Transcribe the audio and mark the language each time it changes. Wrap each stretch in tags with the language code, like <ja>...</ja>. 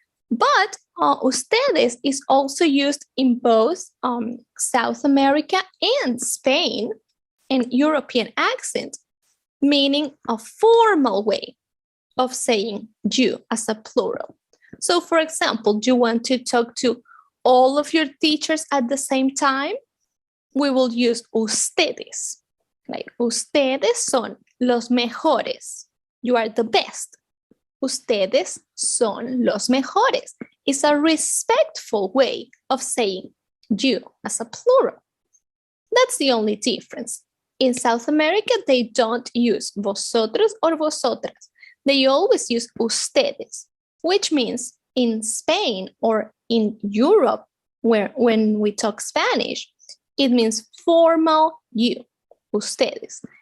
<en>But ustedes is also used in both South America and Spain, an European accent, meaning a formal way of saying you as a plural. So for example, you want to talk to all of your teachers at the same time, we will use ustedes.</en> <es>Like, ustedes son los mejores.</es> <en>You are the best.</en> <es>Ustedes son los mejores.</es> <en>It's a respectful way of saying you as a plural. That's the only difference. In South America, they don't use vosotros or vosotras. They always use ustedes, which means in Spain or in Europe, when we talk Spanish, it means formal you, ustedes.</en>